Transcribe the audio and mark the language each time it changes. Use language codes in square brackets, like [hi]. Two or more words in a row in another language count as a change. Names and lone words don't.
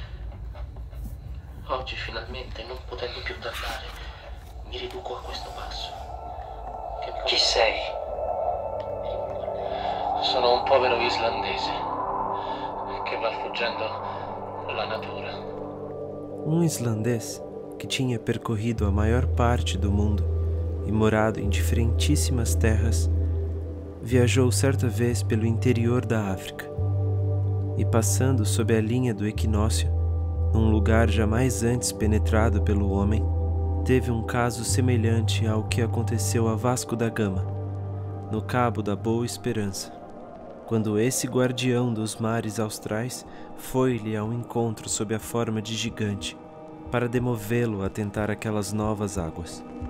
[it] Oggi finalmente, non potendo più tardare, mi riduco a questo passo. Chi sei? Sono un povero islandese che va fuggendo la natura. [pt] Um islandês que tinha percorrido a maior parte do mundo e morado em diferentíssimas terras, viajou certa vez pelo interior da África e, passando sob a linha do equinócio, num lugar jamais antes penetrado pelo homem, teve um caso semelhante ao que aconteceu a Vasco da Gama, no Cabo da Boa Esperança, quando esse guardião dos mares austrais foi-lhe ao encontro sob a forma de gigante, para demovê-lo a tentar aquelas novas águas.